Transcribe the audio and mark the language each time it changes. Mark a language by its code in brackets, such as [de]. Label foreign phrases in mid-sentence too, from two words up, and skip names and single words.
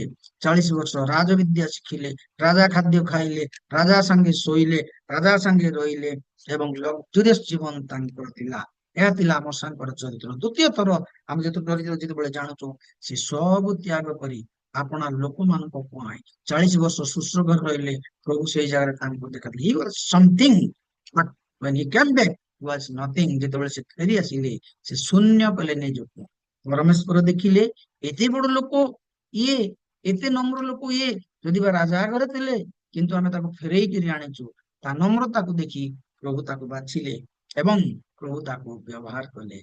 [or] 40 ବର୍ଷ ରାଜବିଦ୍ୟା ଶିଖିଲେ, ରାଜା ଖାଦ୍ୟ ଖାଇଲେ, ରାଜା ସାଙ୍ଗେ ଶୋଇଲେ, ରାଜା ସାଙ୍ଗେ ରହିଲେ ଏବଂ ଲକ୍ଜରିୟସ୍ ଜୀବନ ତାଙ୍କର ଥିଲା। ଏହା ଥିଲା ମଶାଙ୍କର ଚରିତ୍ର। ଦ୍ୱିତୀୟ ଥର ଆମେ ଯେତେବେଳେ ଜାଣୁଛୁ, ସେ ସବୁ ତ୍ୟାଗ କରି ଆପଣା ଲୋକମାନଙ୍କ ପାଇଁ 40 ବର୍ଷ ଶୁଶ୍ରୂଷା ରହିଲେ। ପ୍ରଭୁ ସେଇ ଜାଗାରେ ତାଙ୍କୁ ଦେଖାଥିଲେ। [en] He was something, but when he came back, he was nothing. [or] ଯେତେବେଳେ ସେ ଫେରି ଆସିଲେ, ସେ ଶୂନ୍ୟ କଲେ ନିଜକୁ। ପରମେଶ୍ୱର ଦେଖିଲେ ଏତେ ବଡ ଲୋକ ଇଏ, ଏତେ ନମ୍ର ଲୋକ ଇଏ, ଯଦି ବା ରାଜା ଘରେ ଥିଲେ, କିନ୍ତୁ ଆମେ ତାକୁ ଫେରେଇକିରି ଆଣିଛୁ। ତା ନମ୍ରତାକୁ ଦେଖି ପ୍ରଭୁ ତାକୁ ବାଛିଲେ ଏବଂ ପ୍ରଭୁ ତାକୁ ବ୍ୟବହାର କଲେ।